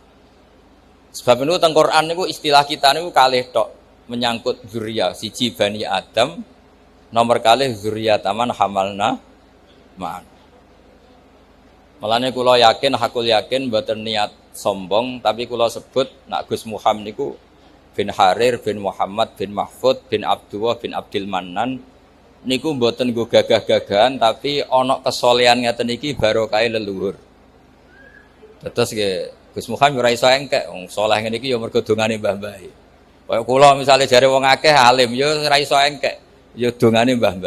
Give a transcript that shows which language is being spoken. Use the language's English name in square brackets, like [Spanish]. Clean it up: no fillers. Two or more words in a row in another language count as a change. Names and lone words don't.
[Javanese] Sebab niku teng Quran niku istilah kita niku kalih tok menyangkut dzurriyyah, siji Bani Adam, nomor kalih [Arabic] dzurriyyataman hamalna ma'anu. [Javanese] Malane kula yakin, hakul yakin mboten niat sombong, tapi kula sebut nak Gus Muhammad niku bin Harir bin Muhammad bin Mahfud bin Abdullah bin Abdul Mannan niku mboten nggo gagah-gagahan, tapi ana kesolehan ngeten iki barokah leluhur. Terus nggih Gus Muhammad ora iso engkek, wong saleh ngene iki ya mergo dongane mbah-mbah. Kaya kula misale jare wong akeh alim ya ora iso engkek, ya dongane mbah-mbah.